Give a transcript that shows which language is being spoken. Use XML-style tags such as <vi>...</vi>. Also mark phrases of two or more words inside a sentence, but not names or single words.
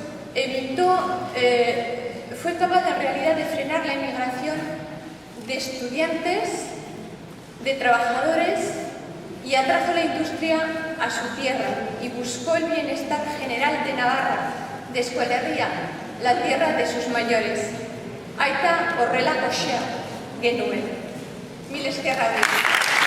<es>fue capaz en realidad de frenar la emigración de estudiantes, de trabajadores, y atrajo la industria a su tierra y buscó el bienestar general de Navarra, de Euskal Herria, la tierra de sus mayores.</es> <eu>Aita horrela goxea genuen. Mil esker.</eu>